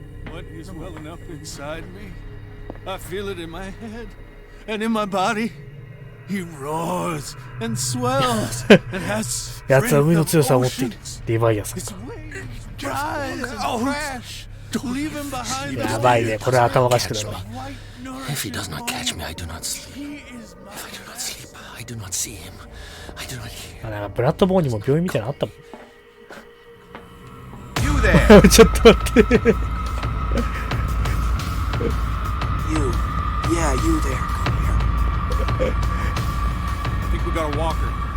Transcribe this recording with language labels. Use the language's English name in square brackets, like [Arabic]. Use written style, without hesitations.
[English] What is welling up inside me? I feel it in my head and in my body. He roars and swells and has [Japanese] やつは海の強さを持っている。リヴァイアさん。やばいね、これ頭おかしくなるわ。 [English] If he does not catch me, I do not sleep. If I do not sleep, I do not see him. I do not hear. [Japanese] なんかブラッドボーンにも病院みたいなのあったもん。 [English] You there? [Japanese] ちょっと待って。 [English] You. Yeah, you there. Come here. I think we got a walker.